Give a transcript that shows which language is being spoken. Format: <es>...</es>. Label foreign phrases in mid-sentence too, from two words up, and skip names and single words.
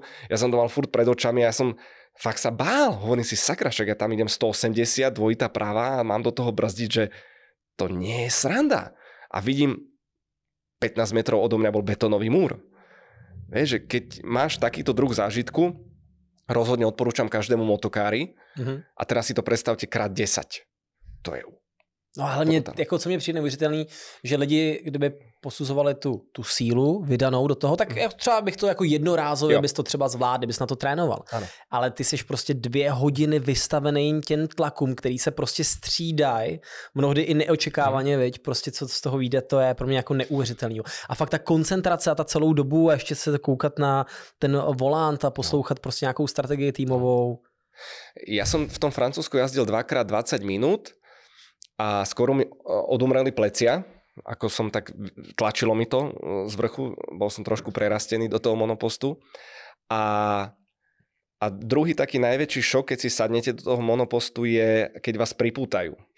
<sk>Ja som to mal furt pred očami a ja som fakt sa bál. Hovorím si, sakra, však ja tam idem 180, dvojitá pravá a mám do toho brzdiť, že to nie je sranda. A vidím, 15 metrov odo mňa bol betónový múr. Vieš, že keď máš takýto druh zážitku, rozhodne odporúčam každému motokári a teraz si to predstavte krát 10.</sk> <cs>To je no a hlavně, jako co mě přijde neuvěřitelný, že lidi, kdyby posuzovali tu sílu vydanou do toho, tak třeba bych to jako jednorázově, bys to třeba zvládl, bys na to trénoval. Ano. Ale ty jsi prostě 2 hodiny vystavený těm tlakům, který se prostě střídají, mnohdy i neočekávaně, viď, prostě co z toho vyjde, to je pro mě jako neuvěřitelný. A fakt ta koncentrace a ta celou dobu a ještě se koukat na ten volant a poslouchat prostě nějakou strategii týmovou.</cs> <sk>Ja som v tom Francúzsku jazdil 2x 20 minút a skoro mi odumreli plecia, ako som tak tlačilo mi to z vrchu, bol som trošku prerastený do toho monopostu a druhý taký najväčší šok, keď si sadnete do toho monopostu je, keď vás pripútajú.</sk>